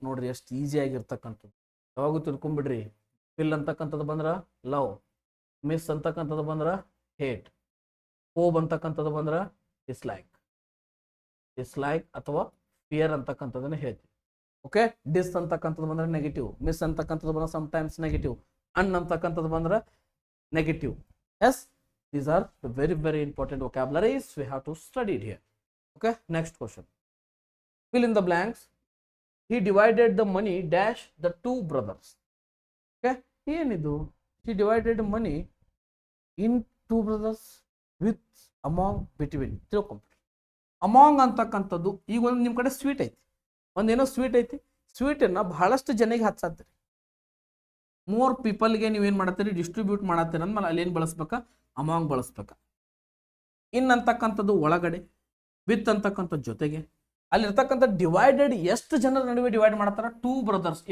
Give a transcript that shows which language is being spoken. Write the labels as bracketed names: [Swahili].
[Kannada] ನೋಡ್ರಿ ಎಷ್ಟು ಈಸಿ ಆಗಿರ್ತಕ್ಕಂಥದ್ದು. ಯಾವಾಗೂ ತಿಳ್ಕೊಂಬಿಡ್ರಿ. ಫಿಲ್ ಅಂತಕ್ಕಂಥದ್ದು ಬಂದ್ರೆ ಲವ್, ಮಿಸ್ ಅಂತಕ್ಕಂಥದ್ದು ಬಂದ್ರೆ ಹೇಟ್, ಹೋಪ್ ಅಂತಕ್ಕಂಥದ್ದು ಬಂದ್ರೆ ಡಿಸ್ಲೈಕ್ ಅಥವಾ ಫಿಯರ್ ಅಂತಕ್ಕಂಥದ್ದನ್ನ ಹೇಳ್ತೀವಿ. ಓಕೆ, ಡಿಸ್ ಅಂತಕ್ಕಂಥದ್ದು ಬಂದ್ರೆ ನೆಗೆಟಿವ್, ಮಿಸ್ ಅಂತಕ್ಕಂಥದ್ದು ಬಂದ್ರೆ ಸಮಟೈಮ್ಸ್ ನೆಗೆಟಿವ್, ಅಂತಕ್ಕಂಥದ್ದು ಬಂದ್ರೆ negative. [English] Yes, these are the very important vocabularies we have to study it here. Okay, next question. Fill in the blanks. He divided the money dash the two brothers. Okay, [Kannada] ಏನಿದು? [English] He divided the money in two brothers with among between. [Kannada] ತಿಳ್ಕೊಂಬಿಡಿ. Among ಅಂತಕ್ಕಂಥದ್ದು ಈಗ ಒಂದು ನಿಮ್ಮ ಕಡೆ sweet ಐತಿ, ಒಂದೇನೋ sweet ಐತಿ, ಸ್ವೀಟನ್ನು ಬಹಳಷ್ಟು ಜನರಿಗೆ ಹಚ್ಚಾತ್ರಿ. ಮೋರ್ ಪೀಪಲ್ಗೆ ನೀವೇನು ಮಾಡತ್ತೀರಿ, ಡಿಸ್ಟ್ರಿಬ್ಯೂಟ್ ಮಾಡತ್ತೀರಿ ಅಂದ್ಮೇಲೆ ಅಲ್ಲಿ ಏನು ಬಳಸ್ಬೇಕಾ, ಅಮಾಂಗ್ ಬಳಸ್ಬೇಕಾ. ಇನ್ ಅಂತಕ್ಕಂಥದ್ದು ಒಳಗಡೆ, ವಿತ್ ಅಂತಕ್ಕಂಥದ್ದು ಜೊತೆಗೆ, ಅಲ್ಲಿರ್ತಕ್ಕಂಥ ಡಿವೈಡೆಡ್ ಎಷ್ಟು ಜನರ ನಡುವೆ ಡಿವೈಡ್ ಮಾಡ್ತಾರ, ಟೂ ಬ್ರದರ್ಸ್.